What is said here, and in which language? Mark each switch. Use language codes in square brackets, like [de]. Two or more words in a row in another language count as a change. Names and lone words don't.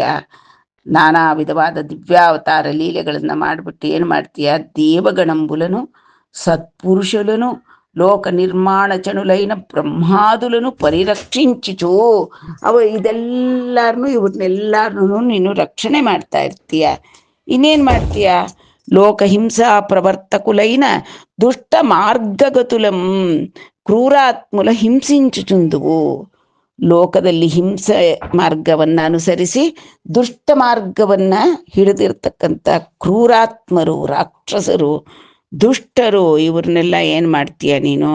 [kn] ನಾನಾ ವಿಧವಾದ ದಿವ್ಯಾವತಾರ ಲೀಲೆಗಳನ್ನ ಮಾಡಿಬಿಟ್ಟು ಏನು ಮಾಡ್ತೀಯ? [te] దేవగణంబులను, సత్పురుషులను, లోక నిర్మాణ చణులైన బ్రహ్మాదులను పరిరక్షించిచు. [kn] ಇವ್ರನ್ನೆಲ್ಲಾರನು ನೀನು ರಕ್ಷಣೆ ಮಾಡ್ತಾ ಇರ್ತೀಯ. ಇನ್ನೇನ್ ಮಾಡ್ತೀಯ? [te] లోకహింసా ప్రవర్తకులైన దుష్ట మార్గగతులం క్రూరాత్ముల హింసించుచుందువు. [kn] ಲೋಕದಲ್ಲಿ ಹಿಂಸೆ ಮಾರ್ಗವನ್ನ ಅನುಸರಿಸಿ ದುಷ್ಟ ಮಾರ್ಗವನ್ನ ಹಿಡಿದಿರ್ತಕ್ಕಂಥ ಕ್ರೂರಾತ್ಮರು, ರಾಕ್ಷಸರು, ದುಷ್ಟರು, ಇವ್ರನ್ನೆಲ್ಲ ಏನ್ ಮಾಡ್ತೀಯ ನೀನು?